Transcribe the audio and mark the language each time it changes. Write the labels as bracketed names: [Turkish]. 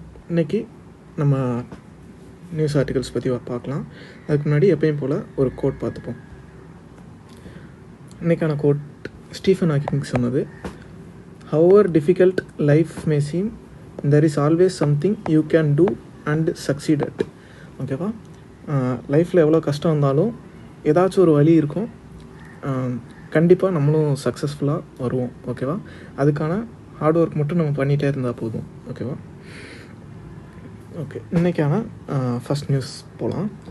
[Tamil] இன்றைக்கி நம்ம news articles பற்றி பார்க்கலாம். அதுக்கு முன்னாடி எப்பயும் போல் ஒரு கோட் பார்த்துப்போம். இன்றைக்கான கோட் ஸ்டீஃபன் ஹாக்கிங் சொன்னது, [English] however difficult life may seem, there is always something you can do and succeed at. [Tamil] ஓகேவா? லைஃப்பில் எவ்வளோ கஷ்டம் வந்தாலும் ஏதாச்சும் ஒரு வழி இருக்கும், கண்டிப்பாக நம்மளும் சக்ஸஸ்ஃபுல்லாக வருவோம். ஓகேவா? அதுக்கான ஹார்ட் ஒர்க் மட்டும் நம்ம பண்ணிகிட்டே இருந்தால் போதும். ஓகேவா? ஓகே, இன்றைக்கான ஃபஸ்ட் நியூஸ் போகலாம்.